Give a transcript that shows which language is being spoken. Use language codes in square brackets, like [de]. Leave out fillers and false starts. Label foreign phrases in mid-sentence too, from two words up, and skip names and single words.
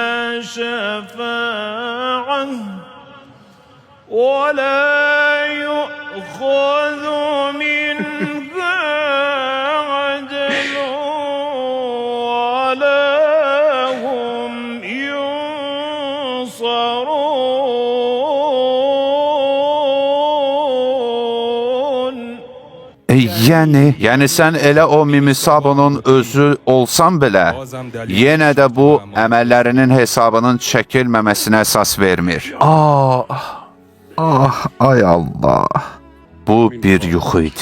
[ar] شفاعة ولا يؤخذ منها عدل ولا هم ينصرون. [az] Yəni sən elə o Mimisabonun özü olsan belə, yenə də bu əməllərinin hesabının çəkilməməsinə əsas vermir. Ay Allah. Bu bir yuxu idi.